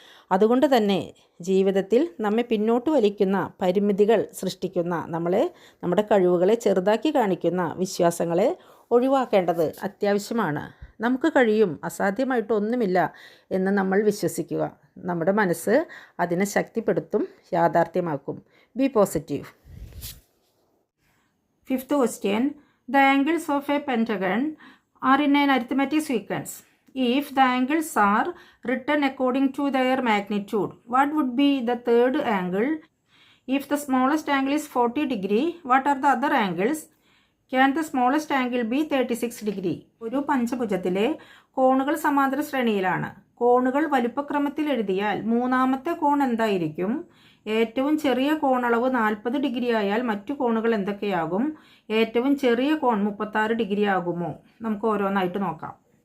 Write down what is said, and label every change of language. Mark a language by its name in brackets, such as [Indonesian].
[Malayalam] അതുകൊണ്ട് തന്നെ ജീവിതത്തിൽ നമ്മെ പിന്നോട്ട് വലിക്കുന്ന, പരിമിതികൾ സൃഷ്ടിക്കുന്ന, നമ്മുടെ കഴിവുകളെ ചെറുതാക്കി കാണിക്കുന്ന വിശ്വാസങ്ങളെ ഒഴിവാക്കേണ്ടത് അത്യാവശ്യമാണ്. നമുക്ക് കഴിയും, അസാധ്യമായിട്ടൊന്നുമില്ല എന്ന് നമ്മൾ വിശ്വസിക്കുക. നമ്മുടെ മനസ്സ് അതിനെ ശക്തിപ്പെടുത്തും, യാഥാർത്ഥ്യമാക്കും. [English] Be positive. 5th question. The angles of a pentagon are in an arithmetic sequence. If the angles are written according to their magnitude, what would be the third angle? If the smallest angle is 40 degree, what are the other angles? Can the smallest angle be 36 degree? [Malayalam] ഒരു പഞ്ചഭുജത്തിലെ കോണുകൾ സമാന്തര ശ്രേണിയിലാണ്. കോണുകൾ വലുപ്പക്രമത്തിൽ എഴുതിയാൽ 3ാമത്തെ കോൺ എന്തായിരിക്കും? ഏറ്റവും ചെറിയ കോണളവ് 40 degree ആയാൽ മറ്റു കോണുകൾ എന്തൊക്കെയാകും? ഏറ്റവും ചെറിയ കോൺ 36 ഡിഗ്രി ആകുമോ? നമുക്ക് ഓരോന്നായിട്ട് നോക്കാം.